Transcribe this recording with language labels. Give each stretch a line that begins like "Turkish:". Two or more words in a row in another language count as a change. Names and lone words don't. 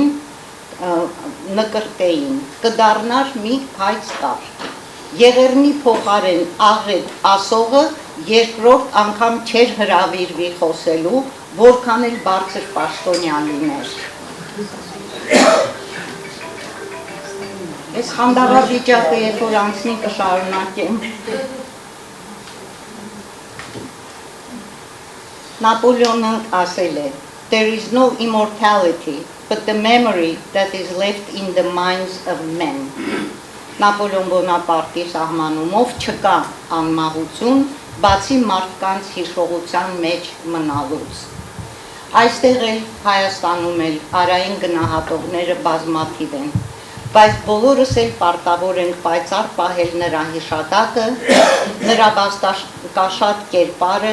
Armenian: նկրտեին, կդառնար մի հայց կար։ Եղերնի փոխարեն աղետ ասողը երկրորդ անգամ չէր հրավիրվի խոսելու, որքան էլ բարձր պաշտոնյան լիներ։ Այս խանդավառվիճակը երբ որ անցնի կշարունակեմ։ Նապոլեոնը ասել է,
English: there is no immortality, but the memory that is left in the minds of men։
Armenian: Նապոլեոն Բոնապարտի սահմանումով չկա անմահություն, բացի մարդկանց հիշողության մեջ մնալուց։ Այստեղ էլ Հայաստանում էլ արային գնահատողները բազմաթիվ են, բայց բոլորս էլ պարտավոր ենք պայծառ պահել նրա հիշատակը, նրա վաստակաշատ կերպարը,